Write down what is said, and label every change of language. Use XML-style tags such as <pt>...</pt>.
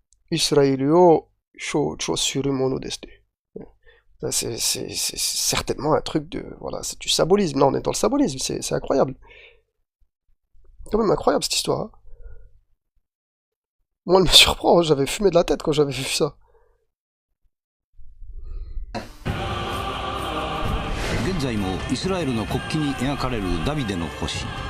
<ja>Israëlを象徴するものですね。</ja> <fr>C'est certainement un truc de... Voilà, c'est du symbolisme. Là, on est dans le symbolisme, c'est incroyable. C'est quand même incroyable cette histoire. Hein. Moi, elle me surprend, j'avais fumé de la tête quand j'avais vu ça.</fr> <ja>現在もイスラエルの国旗に描かれるダビデの星。</ja>